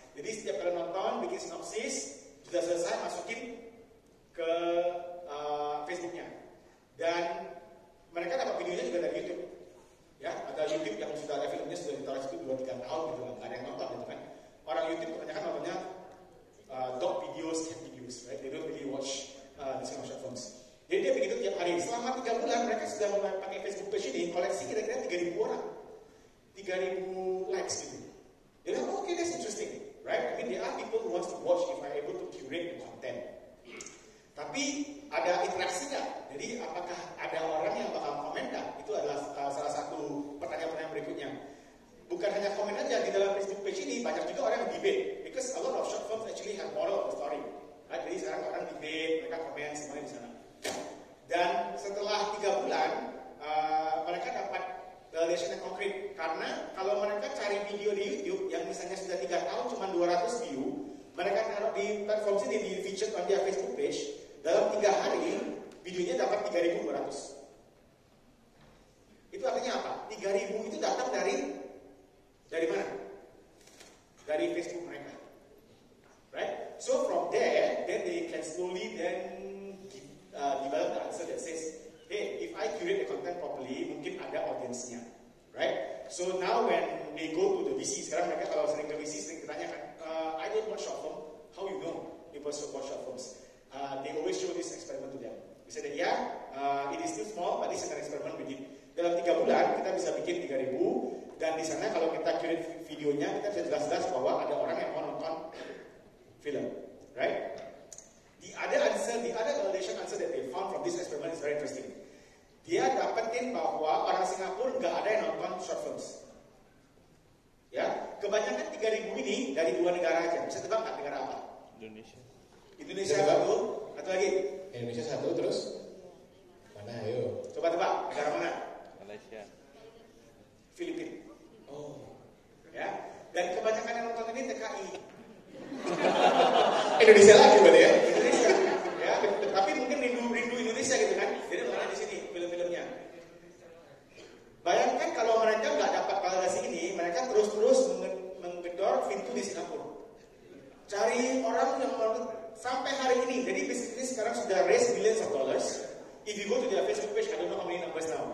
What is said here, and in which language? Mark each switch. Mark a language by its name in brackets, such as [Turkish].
[Indonesian] Jadi setiap kali nonton bikin sinopsis, sudah selesai masukin ke Facebooknya. Dan mereka dapat videonya juga dari YouTube. Ya, ada YouTube yang sudah ada filmnya sudah ditaruh situ 2-3 tahun gitu kan, nggak ada yang nonton gitu kan. Orang YouTube kebanyakan nontonnya [English] dog videos, cat videos, right? They don't really watch these kind of short films. [Indonesian] Jadi dia begitu tiap hari. Selama 3 bulan mereka sudah mulai pakai Facebook page ini, koleksi kira-kira 3.000 orang, 3.000 likes gitu. Dia bilang, [English] okay, that's interesting, right? I mean, there are people who wants to watch if I'm able to curate the content. [Indonesian] Tapi ada interaksi nggak? Jadi apakah ada orang yang bakal komen nggak? Itu adalah salah satu pertanyaan berikutnya. Bukan hanya komen aja, di dalam Facebook page ini banyak juga orang yang debate. [English] Because a lot of short films actually have moral of the story. Right? [Indonesian] Jadi sekarang orang debate, mereka komen semuanya di sana. Dan setelah 3 bulan, mereka dapat validation yang konkret. Karena kalau mereka cari video di YouTube yang misalnya sudah 3 tahun cuma 200 view, mereka taruh di platform sini, di [English] featured on their Facebook page, [Indonesian] dalam 3 hari, videonya dapat 3.200. Itu artinya apa? 3.000 itu datang dari mana? Dari Facebook mereka. Right? [English] So from there, then they can slowly develop the answer that says, hey, if I curate the content properly, [Indonesian] mungkin ada audience-nya. [English] Right? So now when they go to the VC, [Indonesian] sekarang mereka kalau sering ke VC, sering ditanya kan, [English] I don't watch short film, how you know people should watch short films? They always show this experiment to them. They say that, it is still small, but this is an experiment we did. [Indonesian] Dalam 3 bulan, kita bisa bikin 3.000, dan di sana kalau kita curate videonya, kita bisa jelas-jelas bahwa ada orang yang mau nonton film. [English] Right? The other validation answer that they found from this experiment is very interesting. [Indonesian] Dia dapetin bahwa orang Singapura nggak ada yang nonton short films. Ya, kebanyakan 3.000 ini dari 2 negara aja. Bisa tebak nggak negara apa? Indonesia 1, satu lagi. Indonesia 1, terus mana? Ayo. Coba tebak, negara mana? Malaysia. Filipina. Oh. Ya. Dan kebanyakan yang nonton ini TKI. Indonesia lagi berarti ya? Indonesia. Ya, tapi mungkin rindu Indonesia gitu kan. Jadi nonton di sini film-filmnya. Bayangkan kalau mereka nggak dapat validasi ini, mereka terus-terus menggedor pintu di Singapura. Cari orang yang sampai hari ini. Jadi bisnis ini sekarang sudah [English] raise millions of dollars. If you go to their Facebook page, I don't know how many numbers now.